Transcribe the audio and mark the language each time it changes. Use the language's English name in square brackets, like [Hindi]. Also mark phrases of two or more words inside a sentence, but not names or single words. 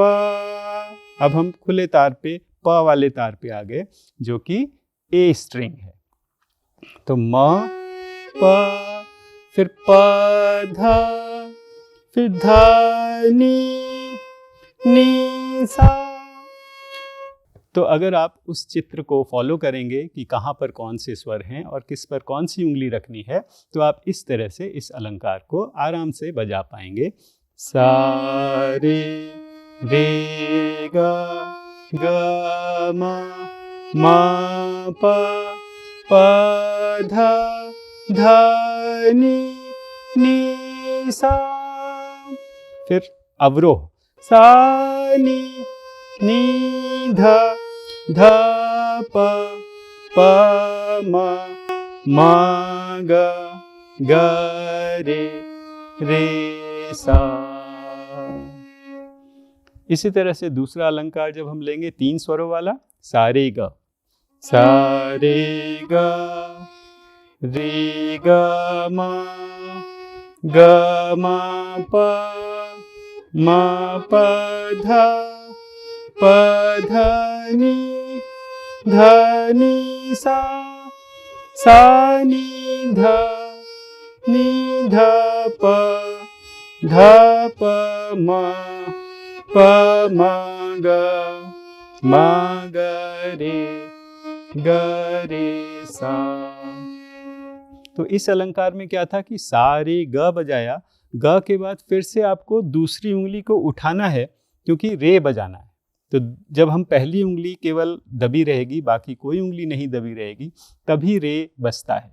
[Hindi] अब हम खुले तार पे प वाले तार पे आ गए जो कि ए स्ट्रिंग है, तो म प, फिर प ध, फिर ध नी सा। तो अगर आप उस चित्र को फॉलो करेंगे कि कहाँ पर कौन से स्वर हैं और किस पर कौन सी उंगली रखनी है, तो आप इस तरह से इस अलंकार को आराम से बजा पाएंगे। सा रे रे ग म प ध नी सा। फिर अवरोह, सा नी ध प म ग रे सा। इसी तरह से दूसरा अलंकार जब हम लेंगे तीन स्वरों वाला, सा रे ग रे ग म प ध नी सा, सा नी ध प म रे सा। तो इस अलंकार में क्या था कि सा रे ग बजाया, ग के बाद फिर से आपको दूसरी उंगली को उठाना है क्योंकि रे बजाना है। तो जब हम पहली उंगली केवल दबी रहेगी, बाकी कोई उंगली नहीं दबी रहेगी, तभी रे बजता है।